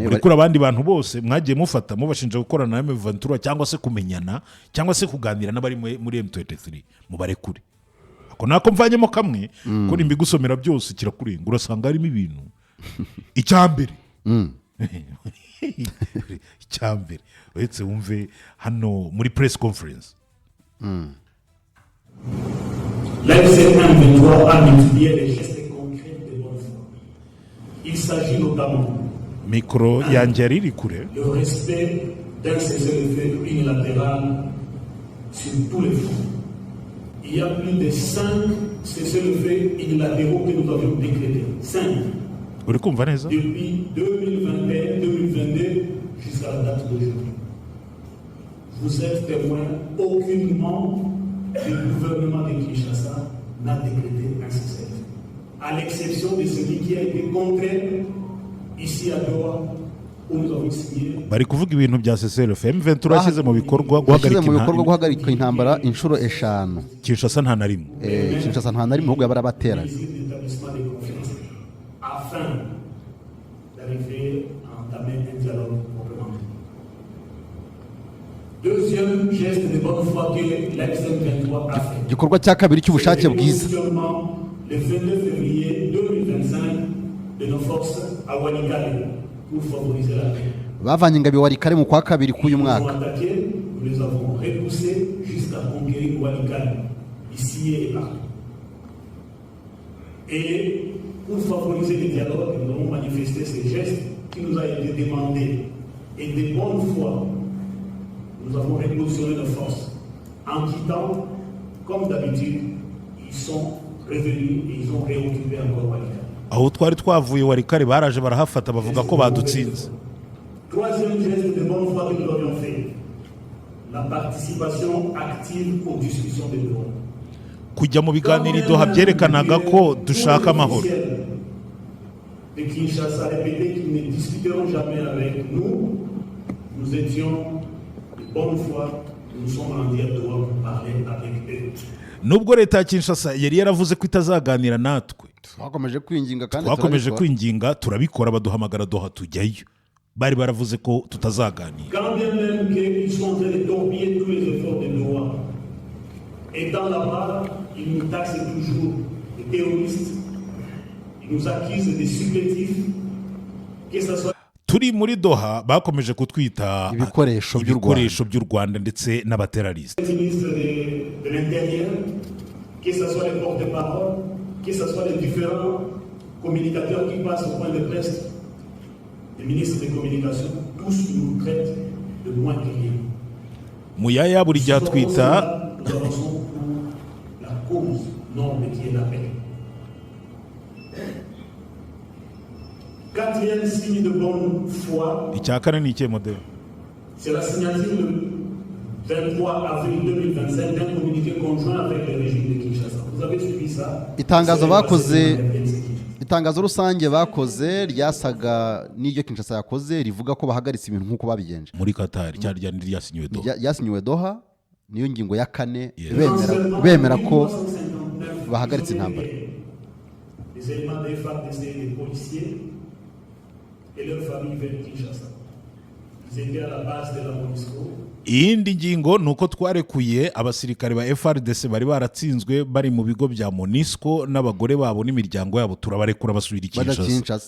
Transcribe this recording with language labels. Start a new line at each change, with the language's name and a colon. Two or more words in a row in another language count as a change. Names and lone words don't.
Kinyarwanda: murekura abandi bantu bose mwagiye mufata mubashinja gukorana na M23 cyangwa se kumenyana cyangwa se kuganira n'abari muri M23 mubarekure. Ako nako mvanyemo kamwe ko nimbigusomera byose kirakurenga urasanga harimo ibintu icyambere icyambere uretse wumve hano muri
English: press conference.
French: M23 a multiplié les gestes concrets de bonne foi. Il s'agit notamment
Kinyarwanda: micro yanjye riri kure
French: le respect d'un cessez-le-feu unilatéral sur tous les fronts. Il y a plus de 5 cessez-le-feu unilatéraux que nous avions décrétés. 5.
Kinyarwanda: Uri kumva neza?
French: Depuis 2021, 2022 jusqu'à la date d'aujourd'hui. Vous êtes témoin, aucun membre du gouvernement de Kinshasa n'a décrété un cessez-le-feu. À l'exception de celui qui a été contraint ici à Doha où nous avons signé
Kinyarwanda: bari kuvuga ibintu bya CCLF M23 yashyize mu bikorwa guhagarika intambara inshuro 5 Kinshasa nta na rimwe Kinshasa nta na rimwe ahubwo yabarabatera
French: l'établissement des confiances afin d'arriver à entamer un dialogue complémentaire. Deuxième geste de bonne foi que l'AFC-M23 a fait.
Kinyarwanda: igikorwa cya kabiri cy'ubushake bwiza
French: Le 22 février 2025 de nos forces à Walikale pour favoriser la paix.
Kinyarwanda: bavanye ingabo Walikale mu kwa kabiri k'uyu mwaka.
French: Nous avons attaqué, nous les avons repoussés jusqu'à conquérir Walikale, ici et partout. Et pour favoriser le dialogue, nous avons manifesté ces gestes qui nous a été demandés. Et de bonne foi, nous avons repositionné nos forces. En quittant, comme d'habitude, ils sont revenus et ils ont réoccupé encore Walikale.
Kinyarwanda: aho twari twavuye Walikale baraje barahafata bavuga ko badutsinze.
French: Troisième geste de bonne foi que nous avions fait, la participation active aux discussions de Doha.
Kinyarwanda: Kujya mu biganiro Doha byerekanaga ko dushaka amahoro.
French: De Kinshasa répétait qu'ils ne discuteront jamais avec nous. Nous étions de bonne foi, nous sommes rendus à Doha pour parler avec eux.
Kinyarwanda: Nubwo leta ya Kinshasa yari yaravuze ko itazaganira natwe, twakomeje kwinginga turabikora, baduhamagara Doha tujyayo. Bari baravuze ko tutazaganira.
French: Quand bien même qu'ils sont en train de torpiller tous les efforts de Doha, étant là-bas, ils nous taxent toujours de terroristes, ils nous accusent de supplétifs, que ce soit
Kinyarwanda: turi muri Doha bakomeje kutwita ibikoresho by'u Rwanda ndetse n'abaterariste.
French: le ministre de l'Intérieur, que ce soit les porte-parole, que ce soit les différents communicateurs qui passent au point de presse, les ministres des communications, tous nous traitent de moins que rien.
Kinyarwanda: Muyaya buri gihe atwita
French: Nous avançons pour la cause noble qui est la paix. Quatrième signe de bonne foi,
Kinyarwanda: icya kane ni ikihe modelo?
French: c'est la signature le 23 avril 2025 d'un communiqué conjoint avec le régime de Kinshasa. Vous avez suivi ça?
Kinyarwanda: Itangazo rusange bakoze ryasaga n'iryo Kinshasa yakoze rivuga ko bahagaritse ibintu nk'uko babigenje muri Qatar cyari ryasinyiwe Doha. Yasinyiwe Doha niyo ngingo ya kane bemera ko bahagaritse intambara.
French: Les éléments des FARDC et des policiers et leurs familles vers Kinshasa. Ils étaient à la base de la MONUSCO.
Kinyarwanda: Iyindi ngingo nuko twarekuye abasirikare ba FRDC bari baratsinzwe bari mu bigo bya MONUSCO n'abagore babo n'imiryango yabo, turabarekura basubira i Kinshasa.